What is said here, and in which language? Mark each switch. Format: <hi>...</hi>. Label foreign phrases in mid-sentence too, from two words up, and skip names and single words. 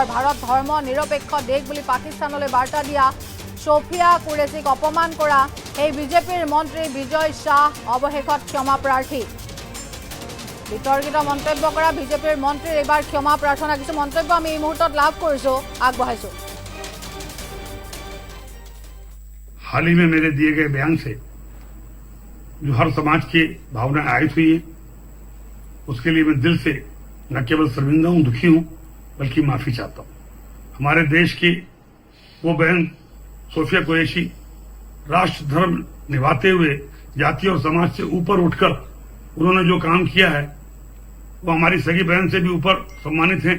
<as>ভাৰত ধৰ্ম নিৰপেক্ষ দেশ বুলি পাকিস্তানলৈ বাৰ্তা দিয়া সোফিয়া কুৰেশীক অপমান কৰা এই বিজেপিৰ মন্ত্ৰী বিজয় শাহ অৱশেষত ক্ষমা প্ৰাৰ্থী। বিতৰ্কিত মন্তব্য কৰা বিজেপিৰ মন্ত্ৰীৰ এইবাৰ ক্ষমা প্ৰাৰ্থনা। কিছু মন্তব্য আমি এই মুহূৰ্তত লাভ কৰিছো, আগবঢ়াইছো।</as> <hi>हाल ही में मेरे दिए गए बयान से जो हर समाज की भावनाएं आयत हुई है उसके लिए मैं दिल से न केवल शर्मिंदा हूं, दुखी हूं, बल्कि माफी चाहता हूं। हमारे देश की वो बहन सोफिया कुरैशी राष्ट्र धर्म निभाते हुए जाति और समाज से ऊपर उठकर उन्होंने जो काम किया है वो हमारी सगी बहन से भी ऊपर सम्मानित हैं।</hi>